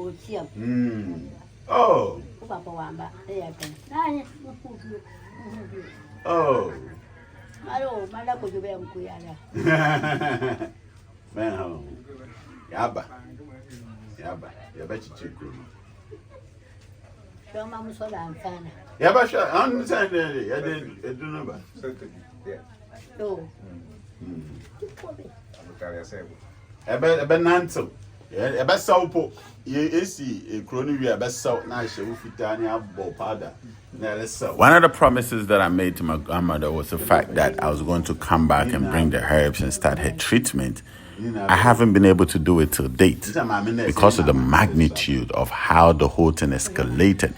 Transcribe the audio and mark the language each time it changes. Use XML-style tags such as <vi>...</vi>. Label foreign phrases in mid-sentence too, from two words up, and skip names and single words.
<en>Oh. Oh. Man, Yaba. Yaba, sure. I understand that. I didn't know.</en> <ee>Ebe nanto. Ebe saupo.</ee> <en>One of the promises that I made to my grandmother was the fact that I was going to come back and bring the herbs and start her treatment. I haven't been able to do it till date because of the magnitude of how the whole thing escalated.</en>